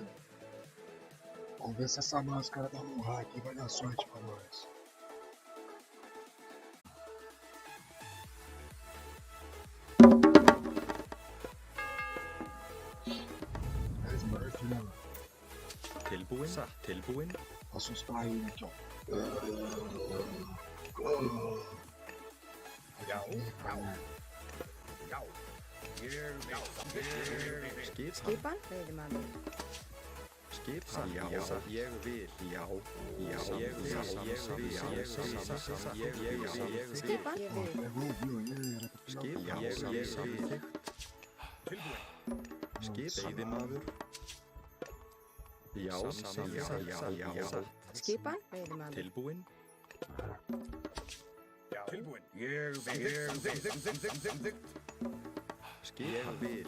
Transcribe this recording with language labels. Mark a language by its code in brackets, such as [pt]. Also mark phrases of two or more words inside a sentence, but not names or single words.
[pt] Vamos ver se essa máscara da Murra aqui vai dar sorte pra nós. É Smurf, né, mano? [is] Tilbúin, tilbúin. [pt] Assustar ele aqui, ó. [is] Skipan, veiðimaður. Skipan, já, ég vil, já, ég vil, Skipan, ég vil. [pt] Pegou o violino, era pra pegar o [is] Skip, [pt] carro. [is] Skip, veiðimaður. Já, já. Skipan, veiðimaður. Tilbúin, Tilbúin. Ég vil. skipan, vil.